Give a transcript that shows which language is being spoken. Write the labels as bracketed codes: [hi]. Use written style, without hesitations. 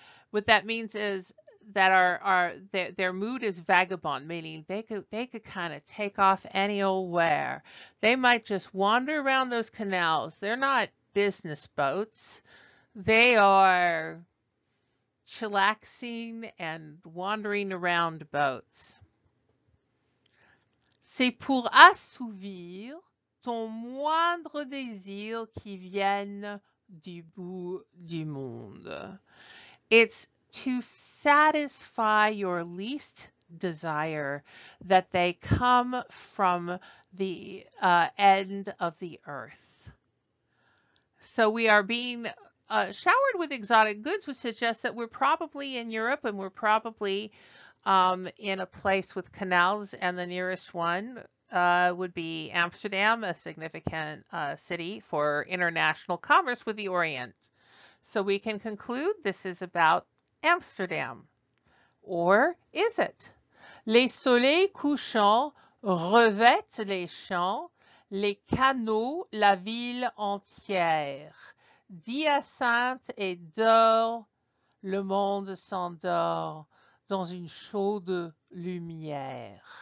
[en] What that means is that their mood is vagabond, meaning they could kind of take off any old where. They might just wander around those canals. They're not business boats. They are chillaxing and wandering around boats. [fr] C'est pour assouvir ton moindre désir qui vienne du bout du monde. [en] It's to satisfy your least desire that they come from the end of the earth. So we are being showered with exotic goods, which suggests that we're probably in Europe, and we're probably in a place with canals, and the nearest one would be Amsterdam, a significant city for international commerce with the Orient. So we can conclude this is about Amsterdam. Or is it? [fr] Les soleils couchants revêtent les champs, les canaux, la ville entière. D'hyacinthe et d'or, le monde s'endort dans une chaude lumière.